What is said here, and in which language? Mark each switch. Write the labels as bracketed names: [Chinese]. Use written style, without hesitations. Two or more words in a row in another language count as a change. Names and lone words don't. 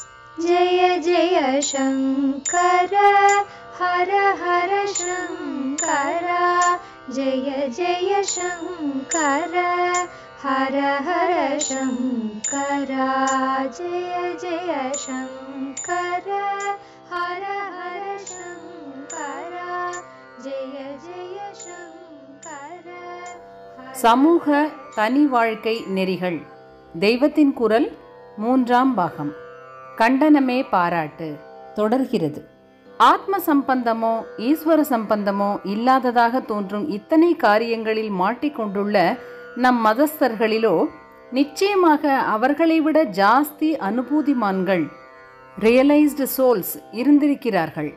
[Sanskrit] जय जय शंकर हर हर शंकर जय जय शंकर हर हर शंकर जय जय शंकर हर हर शंकर जय जय शंकर. [Tamil] சமூக தனி வாழ்க்கை நெறிகள் தெய்வத்தின் குரல் 3ஆம் பாகம். கண்டனமே பாராட்டு தொடர்கிறது. ஆத்ம சம்பந்தமோ ஈஸ்வர சம்பந்தமோ இல்லாததாக தோன்றும் இத்தனை காரியங்களில் மாட்டிக்கொண்டுள்ள நம் மதஸ்தர்களிலோ நிச்சயமாக அவர்களை விட ஜாஸ்தி அனுபூதிமான்கள், [English] realised souls [Tamil] இருந்திருக்கிறார்கள்.